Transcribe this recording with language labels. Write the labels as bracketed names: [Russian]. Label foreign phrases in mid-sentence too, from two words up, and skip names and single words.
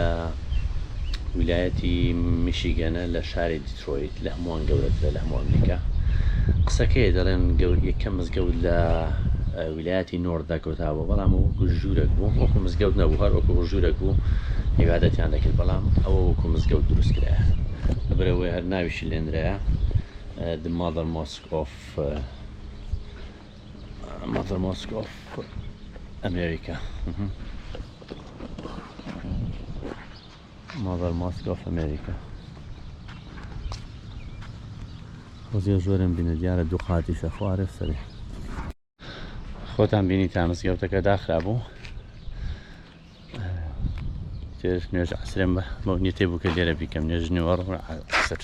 [Central Kurdish] ویلایەتی میشیگەنە لە شاری دیترۆیت لە هەمووان گەورەترە لە هەموو ئەمریکا قسەکەی دەڵێن یەکەم مزگەوت لە ویلایەتی نۆرددا کەوتابوو بەڵام وەکو ژوورێک بوو وەکو مزگەوت نەبوو هەر وەکو ژوورێک بوو عیبادەتیان دەکرد بەڵام ئەوە وەکو مزگەوت دروست کرایە لەبەرەوەی هەر ناویشی لێنرایە [English] The Mother Mosque of America Mother Mosque of America [Central Kurdish] وەزیە زۆرم بینە دیارە دوو قاتی شەخوارێ سەری خۆتان بینی تا مزگەوتەکە داخرابوو تێش نوێژ عسرێن بە نیەتێ بوو کە لێرە بیکەم نوێژ نوێڕ عسر